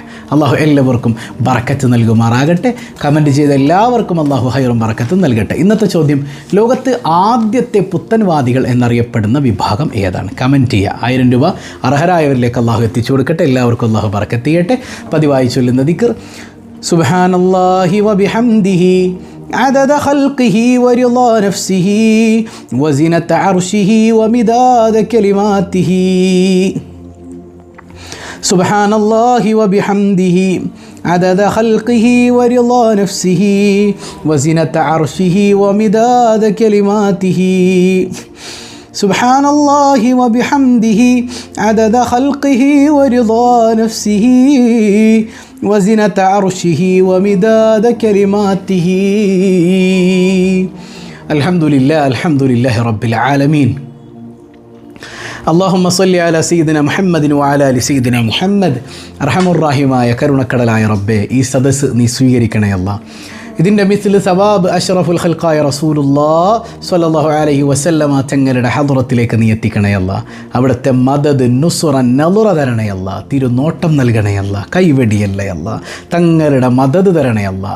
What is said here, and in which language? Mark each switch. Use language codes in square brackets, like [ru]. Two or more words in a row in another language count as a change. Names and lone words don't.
[ml] അല്ലാഹു എല്ലാവർക്കും ബറക്കത്ത് നൽകുമാറാകട്ടെ. കമൻറ്റ് ചെയ്ത എല്ലാവർക്കും അല്ലാഹു ഹൈറും ബറക്കത്തും നൽകട്ടെ. ഇന്നത്തെ ചോദ്യം, ലോകത്ത് ആദ്യത്തെ പുത്തൻവാദികൾ എന്നറിയപ്പെടുന്ന വിഭാഗം ഏതാണ്? കമൻറ്റ് ചെയ്യുക. 1000 രൂപ അർഹരായവരിലേക്ക് അല്ലാഹു എത്തിച്ചു കൊടുക്കട്ടെ. എല്ലാവർക്കും അല്ലാഹു ബറക്കത്ത് ചെയ്യട്ടെ. പതിവായി ചൊല്ലുന്ന ദിക്ർ [ar] سبحان الله وبحمده عدد خلقه ورضا نفسه وزنة عرشه ومداد كلماته. سبحان الله وبحمده عدد خلقه ورضا نفسه وزنة عرشه ومداد كلماته. سبحان الله وبحمده عدد خلقه ورضا نفسه وزنة عرشه ومداد كلماته. الحمد لله رب العالمين. اللهم صل على سيدنا محمد وعلى آل سيدنا محمد. [ml] അർഹമുർറഹീമായ കരുണക്കടലായ റബ്ബേ, ഈ സദസ്സ് നീ സ്വീകരിക്കണേ അല്ലാഹ്. ഇതിൻ്റെ മിസ്ല് സവാബ് [ar] أشرف الخلق رسول الله صلى الله عليه وسلم [ml] തങ്ങളുടെ ഹദ്റത്തിലേക്ക് നീ എത്തിക്കണേ അല്ലാഹ്. അവിടുത്തെ മദദ്, നുസ്റ, നളുറ തരണേ അല്ലാഹ്. തിരുനോട്ടം നൽകണേ അല്ലാഹ്. കൈവെടിയല്ലേ അല്ലാഹ്. തങ്ങളുടെ മദദ് തരണേ അല്ലാഹ്.